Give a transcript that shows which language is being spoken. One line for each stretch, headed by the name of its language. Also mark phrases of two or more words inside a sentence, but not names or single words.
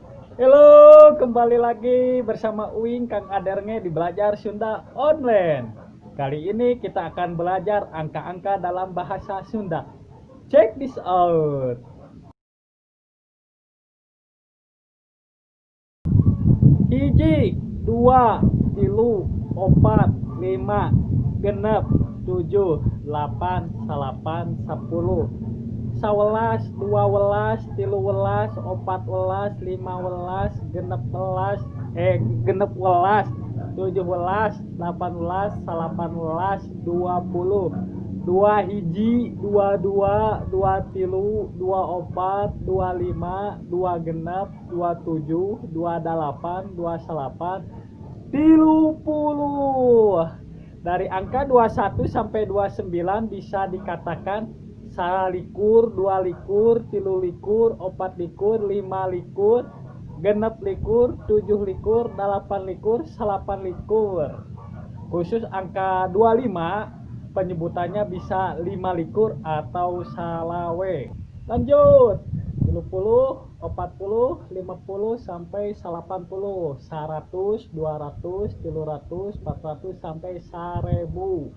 Indonesian: Halo, kembali lagi bersama Uing Kang Aderne di Belajar Sunda Online. Kali ini kita akan belajar angka-angka dalam bahasa Sunda.
English: Check this out.
Sundanese: Hiji, dua, tilu, opat, lima, genep, tujuh, delapan, salapan, sepuluh, sawelas, dua welas, tilu welas, opat welas, lima welas, genep welas, tujuh welas, delapan welas, salapan welas, 20, dua hiji, dua dua, dua tilu, dua opat, dua lima, dua genep, dua tujuh, dua delapan, dua salapan, 30.
Indonesian: Dari angka 21 sampai 29 bisa dikatakan
Sundanese: salikur, dua likur, tilu likur, opat likur, lima likur, genep likur, tujuh likur, delapan likur, salapan likur.
Indonesian: Khusus angka 25 penyebutannya bisa 5 likur atau salawe. Lanjut. 30, 40, 50 sampai 80, 100, 200, 300, 400 sampai 1000.